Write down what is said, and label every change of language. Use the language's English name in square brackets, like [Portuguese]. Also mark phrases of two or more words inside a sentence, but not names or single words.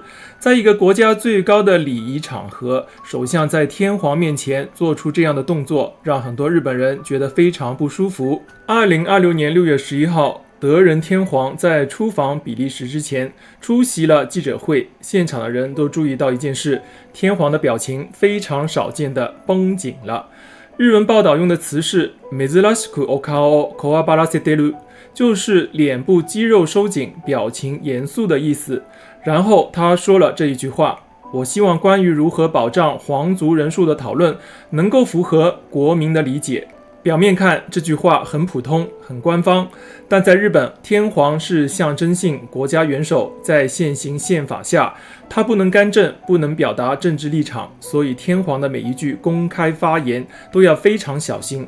[Chinese] 在一个国家最高的礼仪场合，首相在天皇面前做出这样的动作，让很多日本人觉得非常不舒服。2026年6月11号，德仁天皇在出访比利时之前出席了记者会，现场的人都注意到一件事，天皇的表情非常少见的绷紧了。日文报道用的词是 [Japanese] 珍しくお顔をこわばらせてる， [Chinese] 就是脸部肌肉收紧，表情严肃的意思。然后他说了这一句话：我希望关于如何保障皇族人数的讨论能够符合国民的理解。表面看这句话很普通很官方，但在日本，天皇是象征性国家元首，在现行宪法下，他不能干政，不能表达政治立场，所以天皇的每一句公开发言都要非常小心。